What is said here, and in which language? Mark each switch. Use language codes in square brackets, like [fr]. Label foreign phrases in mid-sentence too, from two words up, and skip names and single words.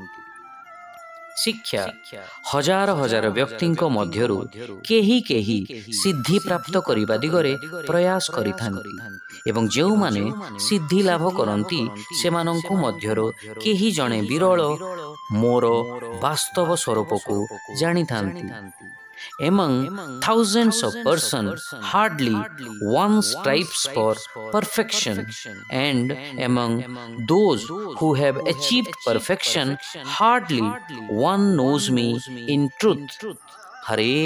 [or] ଶିକ୍ଷା ହଜାର ହଜାର ବ୍ୟକ୍ତିଙ୍କ ମଧ୍ୟରୁ କେହି କେହି ସିଦ୍ଧି ପ୍ରାପ୍ତ କରିବା ଦିଗରେ ପ୍ରୟାସ କରିଥାନ୍ତି ଏବଂ ଯେଉଁମାନେ ସିଦ୍ଧି ଲାଭ କରନ୍ତି ସେମାନଙ୍କ ମଧ୍ୟରୁ କେହି ଜଣେ ବିରଳ ମୋର ବାସ୍ତବ ସ୍ୱରୂପକୁ ଜାଣିଥାନ୍ତି। [en] Among thousands of persons, hardly one strives for perfection, and among those who have achieved perfection, hardly one knows me in truth.